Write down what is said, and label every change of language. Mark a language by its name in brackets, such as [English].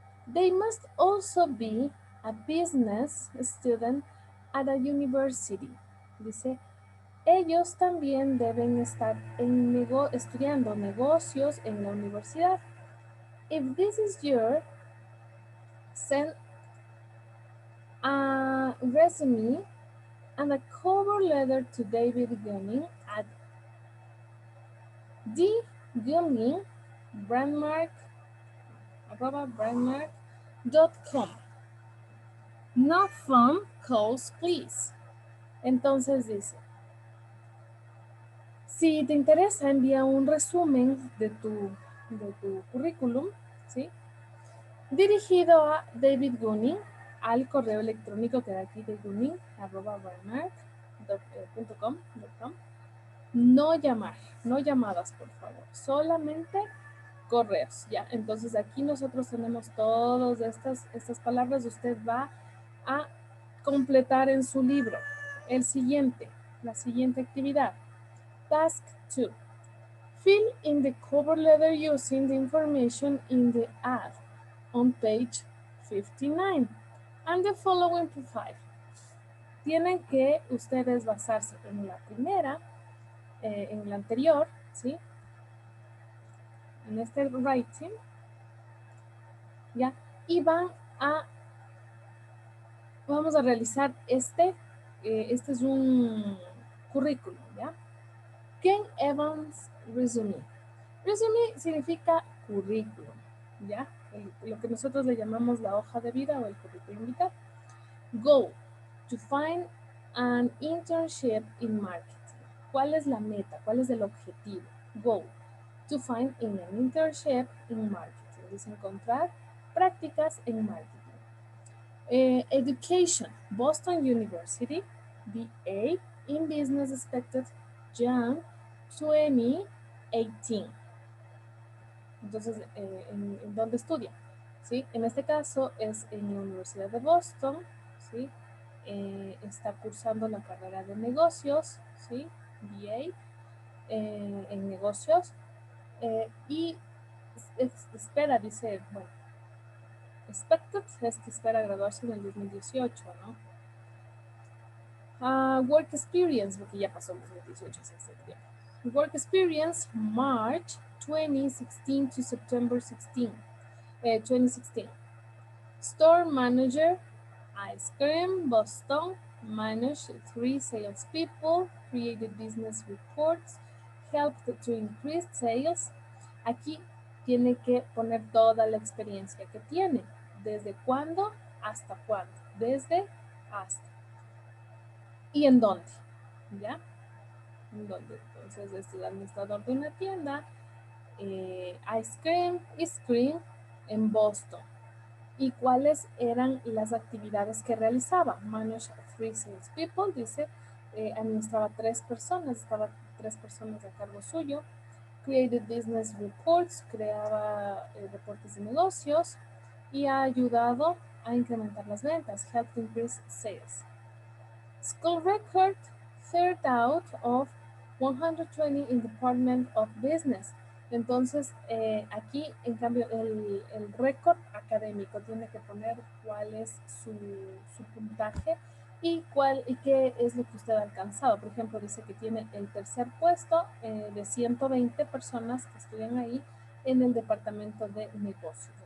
[English] They must also be a business student at a university. [Spanish] Dice, ellos también deben estar estudiando negocios en la universidad. [English] If this is your, send a resume and a cover letter to David Gunning at dgunning@brandmark.com. No phone calls, please. [Spanish] Entonces dice, si te interesa, envía un resumen de tu currículum, ¿sí? Dirigido a David Gunning, al correo electrónico que da aquí de gunning@brandmark.com. No llamar, no llamadas, por favor, solamente correos, ¿ya? Entonces aquí nosotros tenemos todas estas palabras, usted va a completar en su libro. La siguiente actividad. [English] Task 2. Fill in the cover letter using the information in the ad on page 59 and the following profile. [Spanish] Tienen que ustedes basarse en la primera, en la anterior, ¿sí? En este writing, ¿ya? Y vamos a realizar este es un currículum, ¿ya? Ken Evans Resume. Resume significa currículum, ¿ya? Lo que nosotros le llamamos la hoja de vida o el currículum vitae. [English] Goal, to find an internship in marketing. [Spanish] ¿Cuál es la meta? ¿Cuál es el objetivo? [English] Goal, to find an internship in marketing. [Spanish] Es encontrar prácticas en marketing. [English] Education, Boston University, BA in Business expected Jan 2018. [Spanish] Entonces, ¿en dónde estudia? ¿Sí? En este caso es en la Universidad de Boston, ¿sí? Está cursando la carrera de negocios, ¿sí? BA en negocios, y espera, dice, bueno, expected es que espera graduarse en el 2018, ¿no? [English] Work experience, [Spanish] porque ya pasó el 2018, hace tiempo. [English] Work experience, March 2016 to September 2016. Store manager, ice cream, Boston, managed 3 salespeople, created business reports, helped to increase sales. [Spanish] Aquí tiene que poner toda la experiencia que tiene, desde cuándo hasta cuándo, desde hasta. ¿Y en dónde? ¿Ya? ¿En dónde? Entonces, es el administrador de una tienda, ice cream en Boston. ¿Y cuáles eran las actividades que realizaba? [English] Manage 3 salespeople, [Spanish] dice, administraba 3 personas, estaba 3 personas a cargo suyo. [English] Created business reports, [Spanish] creaba reportes de negocios y ha ayudado a incrementar las ventas, [English] helped increase sales. School record, third out of 120 in Department of Business. [Spanish] Entonces, aquí, en cambio, el récord académico tiene que poner cuál es su puntaje y qué es lo que usted ha alcanzado. Por ejemplo, dice que tiene el tercer puesto de 120 personas que estudian ahí en el departamento de negocios.